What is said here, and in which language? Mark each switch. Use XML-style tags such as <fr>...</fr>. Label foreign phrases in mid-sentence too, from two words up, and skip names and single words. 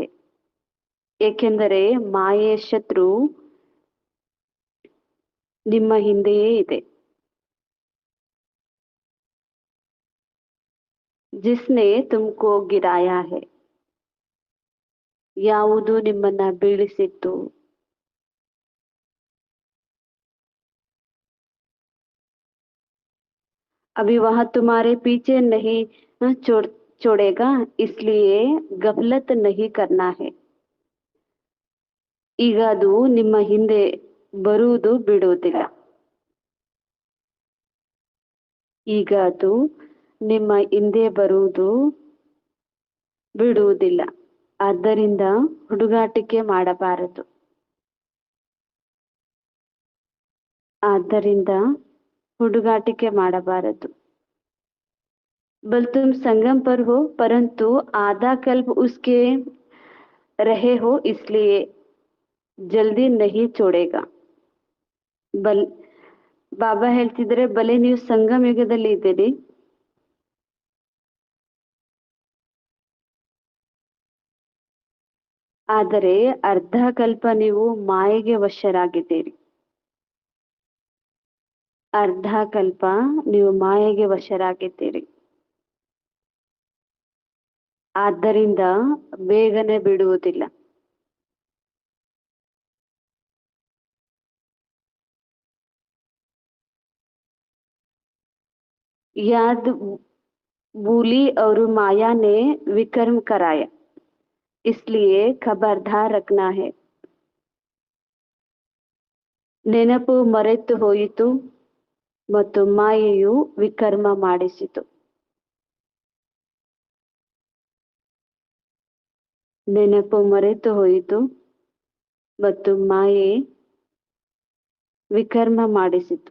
<kn>ಏಕೆಂದರೆ ಮಾಯೆ ಶತ್ರು ನಿಮ್ಮ ಹಿಂದೆಯೇ ಇದೆ.</kn> <hi>जिसने तुमको गिराया है.</hi> <kn>ಯಾವುದು ನಿಮ್ಮನ್ನ ಬೀಳಿಸಿತ್ತು.</kn> <hi>अभी वह तुम्हारे पीछे नहीं छोड़ेगा, इसलिए गफलत नहीं करना है.</hi> <kn>ಈಗ ಅದು ನಿಮ್ಮ ಹಿಂದೆ ಬರುವುದು ಬಿಡುವುದಿಲ್ಲ. ಈಗ ಅದು ನಿಮ್ಮ ಹಿಂದೆ ಬರುವುದು ಬಿಡುವುದಿಲ್ಲ. ಆದ್ದರಿಂದ ಹುಡುಗಾಟಿಕೆ ಮಾಡಬಾರದು. ಹುಡುಗಾಟಿಕೆ ಮಾಡಬಾರದು.</kn> <hi>बल तुम संगम पर हो, परंतु आधा कल्प उसके रहे हो, इसलिए जल्दी नहीं छोड़ेगा.</hi> <kn>ಬಾಬಾ ಹೇಳ್ತಿದ್ರೆ, ಬಲೆ ನೀವು ಸಂಗಮ ಯುಗದಲ್ಲಿ ಇದ್ದೀರಿ, ಆದರೆ ಅರ್ಧ ಕಲ್ಪ ನೀವು ಮಾಯೆಗೆ ವಶರಾಗಿದ್ದೀರಿ. ಅರ್ಧ ಕಲ್ಪ ನೀವು ಮಾಯೆಗೆ ವಶರಾಗಿದ್ದೀರಿ. ಆದ್ದರಿಂದ ಬೇಗನೆ ಬಿಡುವುದಿಲ್ಲ.</kn> <hi>याद भूली और माया ने विकर्म कराया, इसलिए खबरदार रखना है.</hi> <kn>ನೆನಪು ಮರೆತು ಹೋಯಿತು ಮತ್ತು ಮಾಯೆಯು ವಿಕರ್ಮ ಮಾಡಿಸಿತು. ನೆನಪು ಮರೆತು ಹೋಯಿತು ಮತ್ತು ಮಾಯೆ ವಿಕರ್ಮ ಮಾಡಿಸಿತು.</kn>